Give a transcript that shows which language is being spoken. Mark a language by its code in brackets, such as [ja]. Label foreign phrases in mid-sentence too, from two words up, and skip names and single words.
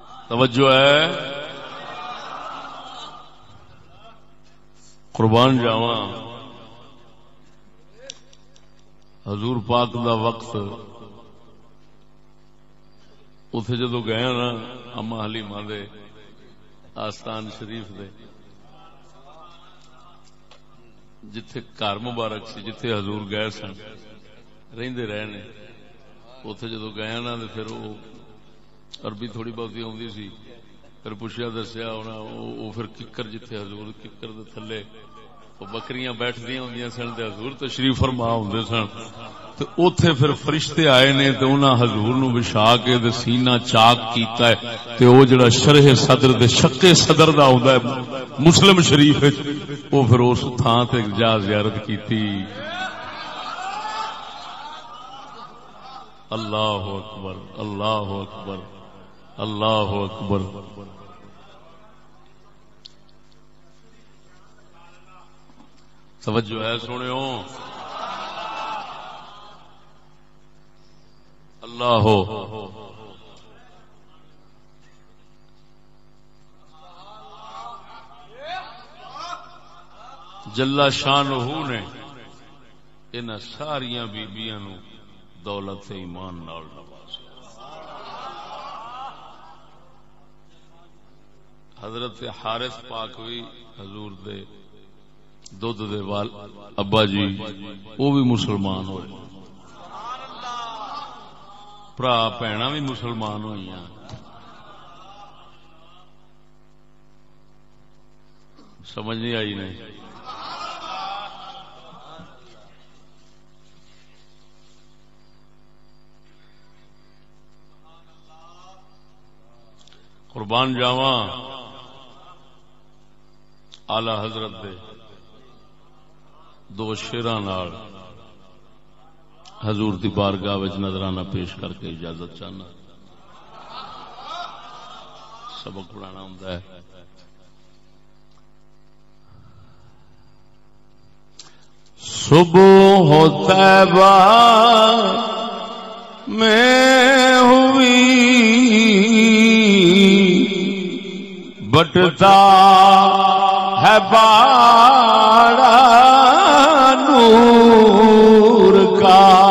[pa] توجہ ہے؟ قربان جاواں حضور پاک دا وقت اتے جدو گئے نا اما حلیمہ دے آستان شریف دے جتھے گھر مبارک سی جتھے حضور گئے سن رہندے رہے نے اتے جدو گئے نا پھر وہ عربی تھوڑی بہت آتی سی پھر پوچھا دسیا ہونا وہ پھر ککر جتھے حضور ککر دے تھلے بکریاں بیٹھدی ہوندیاں سن تے حضور تشریف فرما ہوندے سن تے اوتھے پھر فرشتے آئے نے تے انہاں حضور نو بچھا کے تے سینہ چاک کیتا ہے تے او جڑا شرح صدر دے شق صدر دا ہوندا ہے مسلم شریف وچ او پھر اس تھاں تے جا زیارت کیتی. [ar] اللہ اکبر اللہ اکبر اللہ اکبر. [pa] توجہ ہے سنو [ar] اللہ ہو جلا شانہ [pa] نے انہاں ساریاں بیبیاں نو دولت ایمان نال نوازا. حضرت حارث پاک بھی حضور دے دودھ دے وال ابا جی وہ بھی مسلمان ہوئے برا بھینا بھی مسلمان ہوئی سمجھ نہیں آئی نہیں. قربان جاواں آلہ حضرت دے دو شیراں نال حضور دی بارگاہ وچ نظرانہ پیش کر کے اجازت چاہنا. سبق پڑھانا ہوندا ہے. [ur] صبح طیبہ میں ہوئی بٹتا ہے باڑا نور کا.